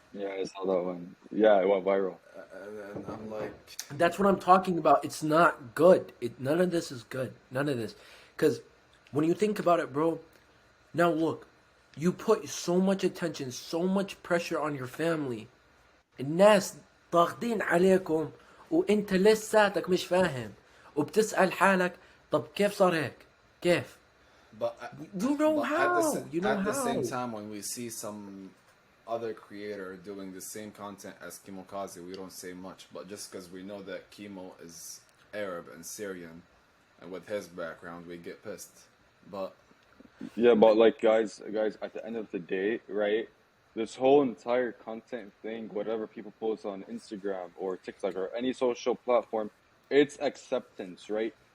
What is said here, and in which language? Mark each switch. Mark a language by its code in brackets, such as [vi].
[en] yeah, I saw that one. Yeah, it went viral. And I'm like, that's what I'm talking about. It's not good. None of this is good. None of this. Because when you think about it, bro, now look, you put so much attention, so much pressure on your family. [ar] الناس ضاغطين عليكم وانت لساتك مش فاهم وبتسأل حالك طب كيف صار هيك؟ كيف؟ [en] But you know how. At the same time, when we see some other creator doing the same content as Kimokazi, we don't say much. But just because we know that Kimo is Arab and Syrian, and with his background, we get pissed. But yeah, but like guys, at the end of the day, right? This whole entire content thing, whatever people post on Instagram or TikTok or any social platform, it's acceptance, right?